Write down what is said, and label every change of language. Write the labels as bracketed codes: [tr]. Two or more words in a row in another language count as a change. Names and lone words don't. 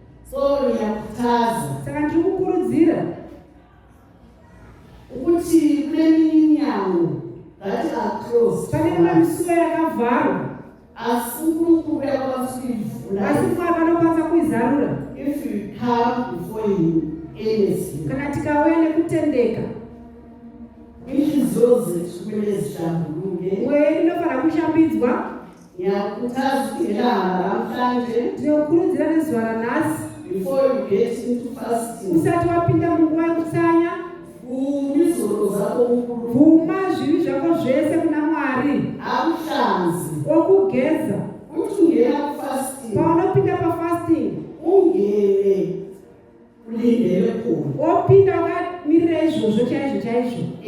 [sn] Saka ndiri kukurudzira [nd] ukuthi kule minyango [en] that are closed. [sn] pane imwe misuwo yakavharwa. [nd] Asi uNkulunkulu uyakwazi ukuyivula. [sn] Asi Mwari vanokwanisa kuizarura. [en] If you come before him earnestly. [sn] Kana tikauya nekutendeka. [nd] Inhliziyo zethu kumele zihlambuluke. [sn] Mweya inofanira kushambidzwa. [nd] Ngiyakhuthaza ukuthi ngelanga namhlanje [sn] ndinokurudzira nezuva ranhasi. [en] Before you get into fasting. [sn] Usati wapinda munguva yekusanya. Vhuma zvivi zvako zvese kuna Mwari. Okugeza. Paunopinda pafasting. Opinda wakamirira izvozvo chaizvo.